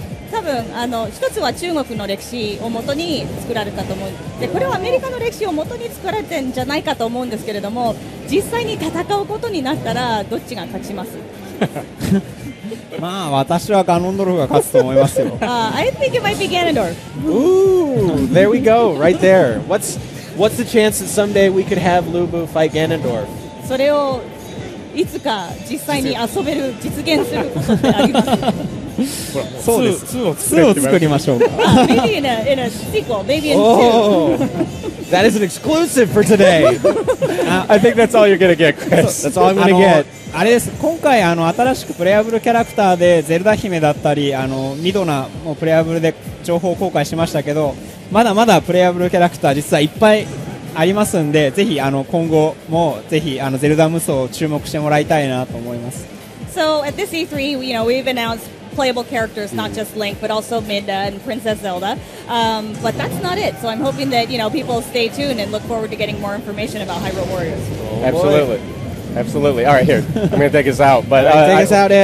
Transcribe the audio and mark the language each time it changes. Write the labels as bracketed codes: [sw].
[ja] 多分一つは中国の歴史をもとに作られたと思う。でこれはアメリカの歴史をもとに作られてるんじゃないかと思うんですけれども、実際に戦うことになったらどっちが勝ちます？まあ私はガノンドルフが勝つと思いますよ。 [en] I think it might be Ganondorf. Ooh, there we go, right there. What's the chance that someday we could have Lu Bu fight Ganondorf? [ja] それをいつか実際に遊べる実現することってあります。そうです。2を作りましょうか。 [en] Maybe in a sequel, maybe in 2. That is an exclusive for today. I think that's all you're going to get, Chris. That's all I'm going to get. [ja] あれです。今回新しくプレイアブルキャラクターでゼルダ姫だったりミドナもプレイアブルで情報公開しましたけど、まだまだプレイアブルキャラクター実はいっぱいありますんで、ぜひ今後もぜひゼルダ無双を注目してもらいたいなと思います。 [en] So at this E3, we've announced playable characters, not just Link, but also Midna and Princess Zelda. But that's not it. So I'm hoping that people stay tuned and look forward to getting more information about Hyrule Warriors. Absolutely. All right, here. I'm going to take us out. But take us out, Ed.